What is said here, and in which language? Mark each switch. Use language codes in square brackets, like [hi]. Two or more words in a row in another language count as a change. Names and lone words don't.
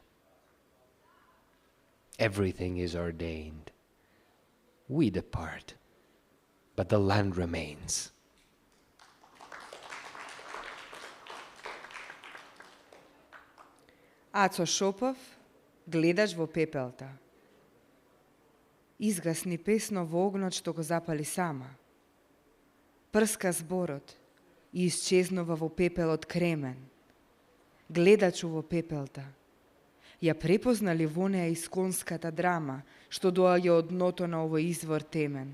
[en] Everything is ordained. We depart, but the land remains. [mk] Aco Šopov, gledaš во пепелта. Изгасни песно во огнот што го запали сама. Прска зборот и исчезнува во пепелот кремен. Гледачу во пепелта. Ја препознали во неа исконската драма што доаѓа од дното на овој извор темен.